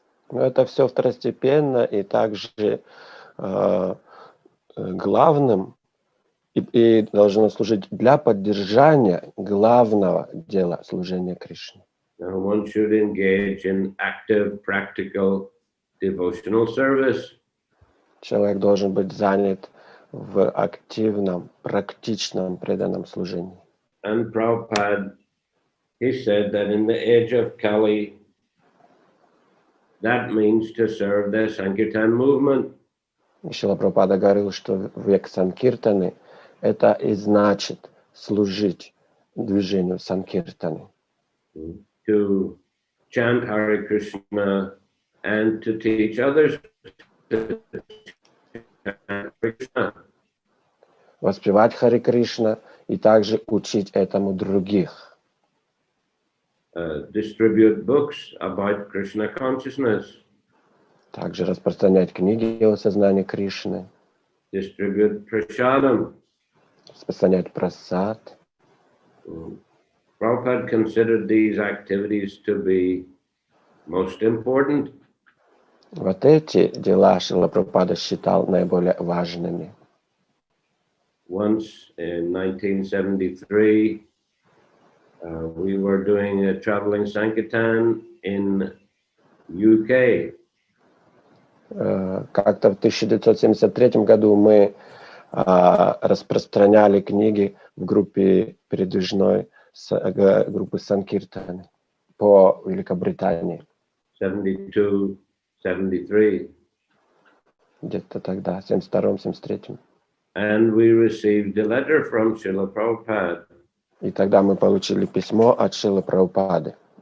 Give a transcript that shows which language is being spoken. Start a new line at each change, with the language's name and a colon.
Russian: Но это все второстепенно и также главным и должно служить для поддержания главного дела служения Кришне.
English: Now one should engage in active, practical, devotional service.
Russian: Человек должен быть занят в активном, практичном, преданном служении.
English: And Prabhupada, he said that in the age of Kali, that means to serve the Sankirtan movement.
Russian: Шрила Прабхупада говорил, что век Санкиртаны это и значит служить движению Санкиртаны.
English: To chant Hare Krishna and to teach others to chant Krishna.
Russian: воспевать Харе Кришна и также учить этому других.
English: Distribute books about Krishna consciousness.
Russian: Также распространять книги о сознании Кришны.
English: Distribute prasadam.
Russian: Распространять прасад.
English: Prabhupada considered these activities to be most important.
Russian: Вот эти дела Шрила Прабхупада считал наиболее важными.
English: Once in 1973, we were doing a traveling Sankirtan in UK.
Russian: Как-то в 1973 году мы распространяли книги в группе передвижной группы Санкиртан по Великобритании.
English: 72, 73.
Russian: Где-то тогда, 72-м, 73-м.
English: And we received a letter from Srila Prabhupada.
Russian: И тогда мы получили письмо от Шрилы Прабхупады.